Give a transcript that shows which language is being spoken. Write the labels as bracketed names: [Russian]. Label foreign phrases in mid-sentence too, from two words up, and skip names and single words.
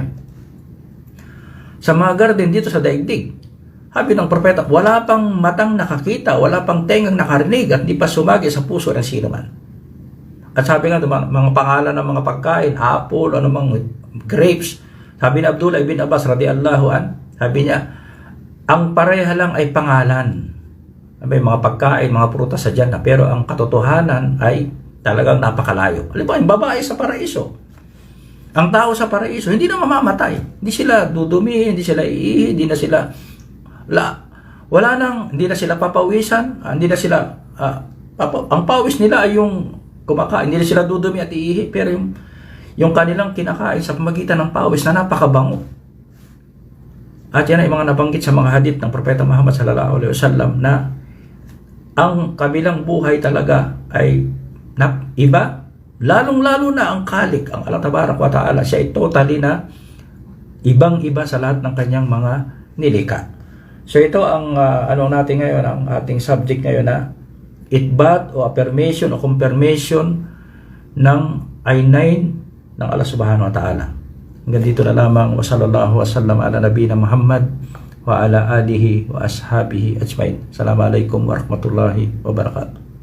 [Filipino] Sa mga garden dito sa daigdig. Sabi ng propeta, wala pang matang nakakita, wala pang tengang nakarinig at di pa sumagi sa puso ng sino man. At sabi nga, mga pangalan ng mga pagkain, apple, mga grapes. Sabi ni Abdullah ibn Abbas [Arabic] رضي الله عن, [Filipino] sabi niya, ang pareha lang ay pangalan. Sabi, mga pagkain, mga prutas sa Jannah, pero ang katotohanan ay talagang napakalayo. Halimbawa, yung babae sa paraiso. Ang tao sa paraiso, hindi na mamamatay. Hindi sila dudumi, hindi sila iihi, hindi na sila hindi na sila papawisan, hindi na sila ang pawis nila ay yung kumakain, hindi na sila dudumi at iihi, pero yung kanilang kinakain sa pamagitan ng pawis na napakabango. At yan ay mga nabanggit sa mga hadith ng Propeta Muhammad [Arabic] صلى الله عليه وسلم [Filipino] na ang kabilang buhay talaga ay iba, lalong-lalo na ang khalik, ang Allah [Arabic] تبارك وتعالى, [Filipino] siya ay totally na ibang-iba sa lahat ng kanyang mga nilikha. So ito ang natin ngayon, ang ating subject ngayon na itbat o affirmation o confirmation ng I9 ng Allah [Arabic] سبحانه وتعالى. [Filipino] Hanggang dito na lamang. [Arabic] وصلى الله وسلم على نبينا محمد وعلى آله وأصحابه أجمعين. السلام عليكم ورحمة الله وبركاته.